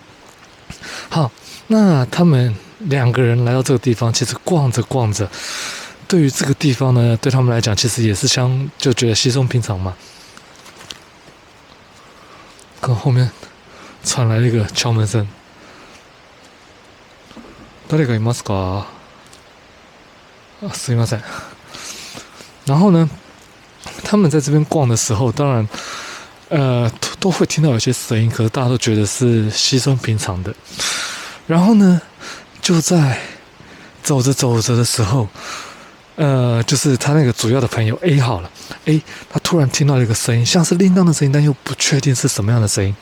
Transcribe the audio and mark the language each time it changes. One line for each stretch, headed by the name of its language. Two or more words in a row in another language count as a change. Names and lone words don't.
Chinese: 好，那他们2个人来到这个地方，其实逛着逛着，对于这个地方呢，对他们来讲，其实也是就觉得稀松平常嘛。可后面传来一个敲门声，
Japanese: 誰がいますか？すいません。
Chinese: 然后呢，他们在这边逛的时候，当然，都会听到有些声音，可是大家都觉得是稀松平常的。然后呢，就在走着走着的时候，就是他那个主要的朋友 A 好了 ，A 他突然听到了一个声音，像是铃铛的声音，但又不确定是什么样的声音。